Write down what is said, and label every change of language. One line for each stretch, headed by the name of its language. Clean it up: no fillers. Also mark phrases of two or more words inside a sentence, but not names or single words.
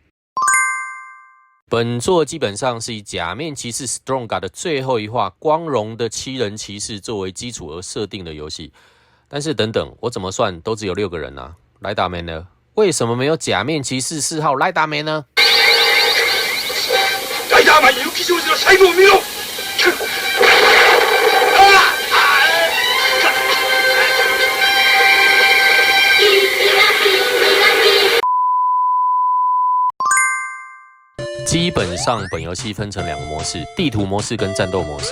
Chinese: 本作基本上是以假面骑士 Stronga 的最后一话光荣的7人骑士作为基础而设定的游戏。但是等等，我怎么算都只有6个人啊，莱达梅呢？为什么没有假面骑士4号莱达梅呢？
Japanese: 莱达梅雪少女の最後を見ろ！
Chinese: 基本上，本游戏分成2个模式：地图模式跟战斗模式。